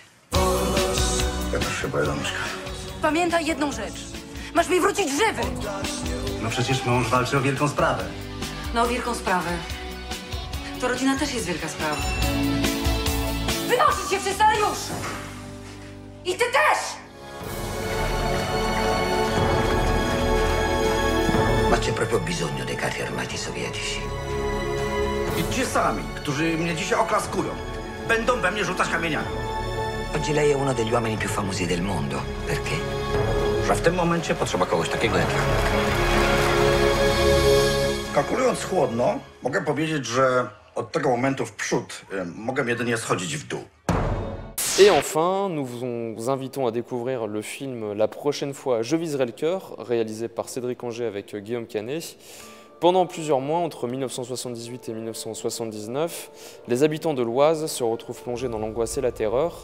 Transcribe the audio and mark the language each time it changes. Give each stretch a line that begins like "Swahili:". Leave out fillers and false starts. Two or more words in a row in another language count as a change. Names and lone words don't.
Polish: Ja też się boję, Danuszka. Pamiętaj jedną rzecz. Masz mi wrócić żywy! No przecież mąż walczy o wielką sprawę. No, o wielką sprawę. To rodzina też jest wielka sprawa. Wynosić się wszyscy, ale już! I ty też!
Italian: Ma c'è proprio bisogno dei carri armati sovietici.
Polish: I ci sami, którzy mnie dzisiaj oklaskują, będą we mnie rzucać kamieniami.
Italian: Oggi lei è uno degli uomini più famosi del mondo. Perché?
Polish: Że w tym momencie potrzeba kogoś takiego jak ja. Kalkulując chłodno, mogę powiedzieć, że od tego momentu w przód mogę jedynie schodzić w dół.
French: Et enfin, nous vous invitons à découvrir le film La prochaine fois, je viserai le cœur, réalisé par Cédric Angers avec Guillaume Canet. Pendant plusieurs mois, entre 1978 et 1979, les habitants de l'Oise se retrouvent plongés dans l'angoisse et la terreur.